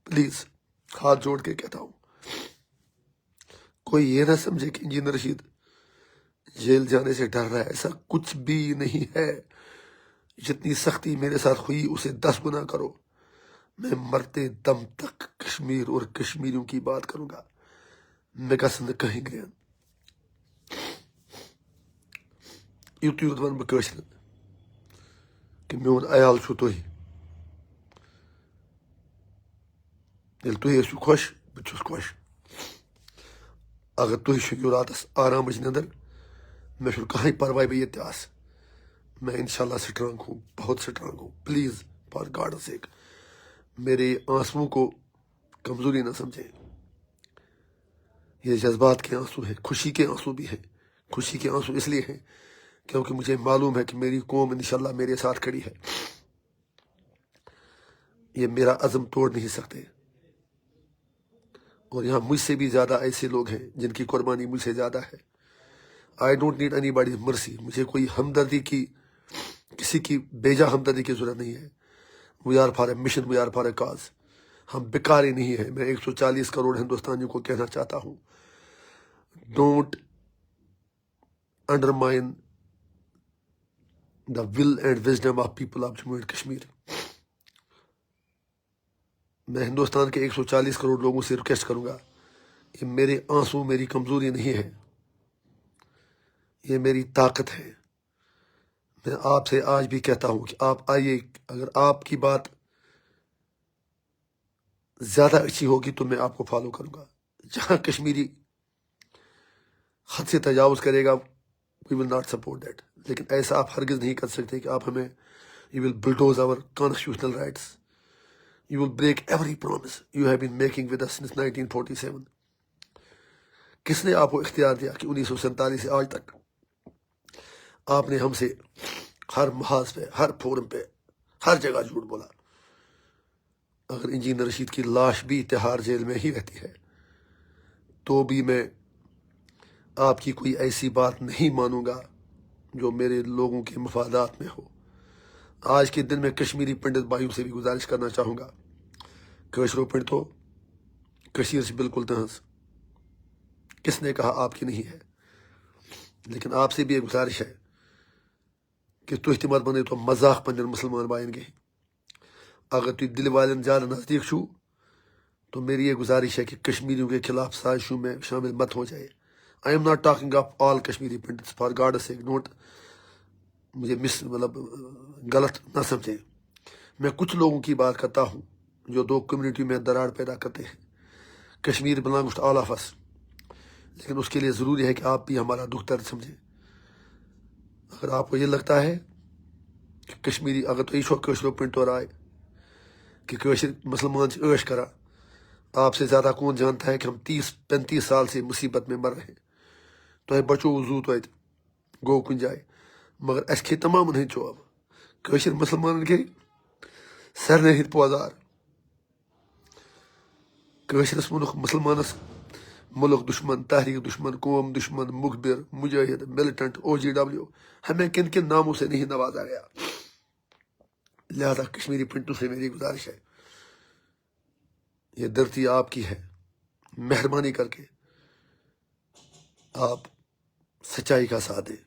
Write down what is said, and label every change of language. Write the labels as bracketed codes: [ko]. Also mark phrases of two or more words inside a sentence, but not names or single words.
[ur] پلیز ہاتھ جوڑ کے کہتا ہوں، کوئی یہ نہ سمجھے کہ انجینئر رشید جیل جانے سے ڈر رہا ہے، ایسا کچھ بھی نہیں ہے۔ جتنی سختی میرے ساتھ ہوئی اسے 10 گنا کرو، میں مرتے دم تک کشمیر اور کشمیریوں کی بات کروں گا۔ [ks] میں گژھن کہیں گرین یوت یوت ون بہ کہ میون عیال چھو تُہۍ۔ ییٚلہِ تُہۍ ٲسِو خۄش بہٕ چھُس خۄش۔ اگر تُہۍ شٔنگِو راتس آرامٕچ نِندٕر، مےٚ چھُنہٕ کٕہٕنۍ پرواے بہٕ ییٚتہِ تہِ آسہٕ۔ [ur] میں انشاءاللہ سٹرانگ ہوں، بہت سٹرانگ ہوں۔ [en] please for God's sake [ur] میرے آنسوؤں کو کمزوری نہ سمجھیں۔ یہ جذبات کے آنسو ہیں، خوشی کے آنسو بھی ہیں۔ خوشی کے آنسو اس لیے ہیں کیونکہ مجھے معلوم ہے کہ میری قوم انشاءاللہ میرے ساتھ کھڑی ہے۔ یہ میرا عزم توڑ نہیں سکتے، اور یہاں مجھ سے بھی زیادہ ایسے لوگ ہیں جن کی قربانی مجھ سے زیادہ ہے۔ [en] I don't need anybody's mercy, [ur] مجھے کوئی ہمدردی کی، کسی کی بیجا ہمدردی کی ضرورت نہیں ہے۔ [en] We are for a mission, we are for a cause. [ur] ہم بیکاری نہیں ہیں۔ میں 140 کروڑ ہندوستانیوں کو کہنا چاہتا ہوں، [en] Don't undermine the will and wisdom of people of Jammu and Kashmir. [ur] میں ہندوستان کے 140 کروڑ لوگوں سے ریکویسٹ کروں گا، یہ میرے آنسو میری کمزوری نہیں ہے، یہ میری طاقت ہے۔ میں آپ سے آج بھی کہتا ہوں کہ آپ آئیے، اگر آپ کی بات زیادہ اچھی ہوگی تو میں آپ کو فالو کروں گا۔ جہاں کشمیری حد سے تجاوز کرے گا، [en] we will not support that. [ur] لیکن ایسا آپ ہرگز نہیں کر سکتے کہ آپ ہمیں، [en] you will bulldoze our constitutional rights, You will break every promise you have been making with us since 1947. [ur] کس نے آپ کو اختیار دیا کہ 1947 سے آج تک آپ نے ہم سے ہر محاذ پہ، ہر فورم پہ، ہر جگہ جھوٹ بولا؟ اگر انجینئر رشید کی لاش بھی تہاڑ جیل میں ہی رہتی ہے تو بھی میں آپ کی کوئی ایسی بات نہیں مانوں گا جو میرے لوگوں کے مفادات میں ہو۔ آج کے دن میں کشمیری پنڈت بھائیوں سے بھی گزارش کرنا چاہوں گا، [ks] کشرو پنڈتو کشیر [ur] سے بالکل تہذ، کس نے کہا آپ کی نہیں ہے؟ لیکن آپ سے بھی ایک گزارش ہے کہ [ks] تُہۍ تہِ مت بنٲیتو مذاق پنن مسلمان بھائین [ur] کے۔ [ks] اگر تُہۍ دل والن زیادہ نزدیک چھو [ur] تو میری یہ گزارش ہے کہ کشمیریوں کے خلاف سازشوں میں شامل مت ہو جائے۔ [en] I am not talking of all Kashmiri Pandits, for God's sake don't [ur] مجھے غلط نہ سمجھیں۔ میں کچھ لوگوں کی بات کرتا ہوں جو 2 کمیونٹی میں دراڑ پیدا کرتے ہیں۔ [en] Kashmir belongs to all of us, [ur] لیکن اس کے لیے ضروری ہے کہ آپ بھی ہمارا دکھ درد سمجھیں۔ اگر آپ کو یہ لگتا ہے کہ کشمیری، اگر [ks] تو یہ کشرو پنڈتو رائے کہ کشر مسلمان سے عیش کرا، [ur] آپ سے زیادہ کون جانتا ہے کہ ہم 30-35 سال سے مصیبت میں مر رہے ہیں۔ [ks] تو بچو زو تو گو کن جائے، مگر اس کھے تمام ہند چوب کشر مسلمان کے سرنے ہند پوزار۔ کشرس منک مسلمانس [ur] ملک دشمن، تحریک دشمن، قوم دشمن، مخبر، مجاہد، ملیٹنٹ، OGW، ہمیں کن کن ناموں سے نہیں نوازا گیا۔ لہذا کشمیری پنڈتوں سے میری گزارش ہے، یہ دھرتی آپ کی ہے، مہربانی کر کے آپ سچائی کا ساتھ دیں۔